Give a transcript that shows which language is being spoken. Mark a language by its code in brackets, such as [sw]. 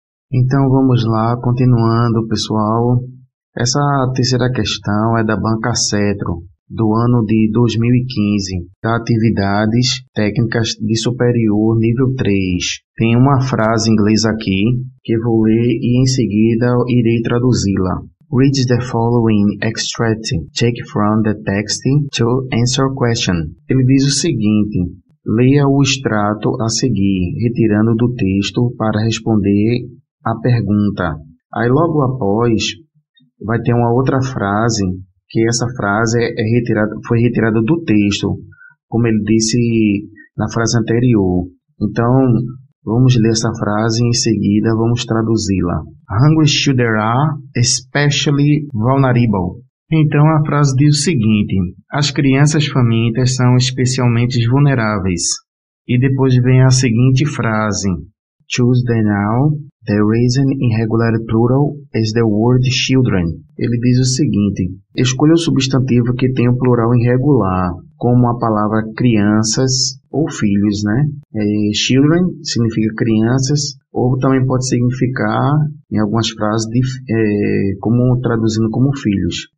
[pt] Então, vamos lá, continuando, pessoal. Essa terceira questão é da banca Cetro, do ano de 2015, da Atividades Técnicas de Superior Nível 3. Tem uma frase em inglês aqui que eu vou ler e em seguida irei traduzi-la. [en] Read the following extract, take from the text to answer question. [pt] Ele diz o seguinte: leia o extrato a seguir, retirando do texto para responder a pergunta. Aí logo após vai ter uma outra frase, que essa frase foi retirada do texto, como ele disse na frase anterior. Então, vamos ler essa frase e em seguida vamos traduzi-la. [en] Hungry children are especially vulnerable. [pt] Então, a frase diz o seguinte: as crianças famintas são especialmente vulneráveis. E depois vem a seguinte frase: choose the noun. [en] The reason in regular plural is the word children. [pt] Ele diz o seguinte: escolha o substantivo que tem o plural irregular, como a palavra crianças ou filhos, né? Children significa crianças, ou também pode significar, em algumas frases, como traduzindo como filhos.